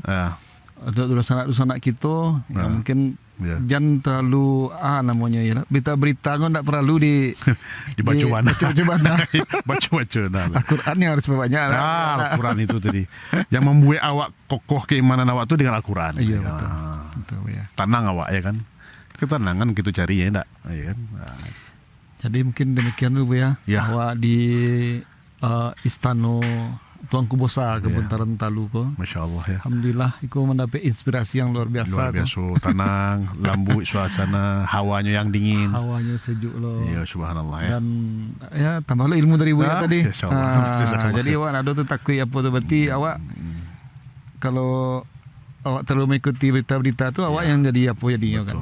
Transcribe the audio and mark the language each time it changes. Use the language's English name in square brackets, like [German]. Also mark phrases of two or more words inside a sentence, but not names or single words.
[Indonesian] Ada dosa-dosa kita yang mungkin jangan terlalu namanya ya berita-berita kan tidak perlu dibaca-baca. Baca-baca. Al-Quran yang harus banyak. Al-Quran itu tadi yang membuat awak kokoh keimanan awak itu dengan Al-Quran. Iya betul ya. Tenang awak ya kan. Ketenangan kita cari ya enggak, ya kan. Jadi mungkin demikian dulu ya. [Minangkabau] Awak di Istana Tuanku Bosa ke Buntaran Talu ko. [Arabic] ما شاء الله ya. [Indonesian] Alhamdulillah iku mendapat inspirasi yang luar biasa. Luar biasa, tenang, lembut suasana, hawanya yang dingin. Hawanya sejuk loh. Iya, subhanallah ya. Dan ya tambahlah ilmu dari Buya tadi. Jadi awak ada tu takut apa tu berarti awak kalau awak terlalu mengikuti berita-berita tu awak yang jadi apa jadinya kan.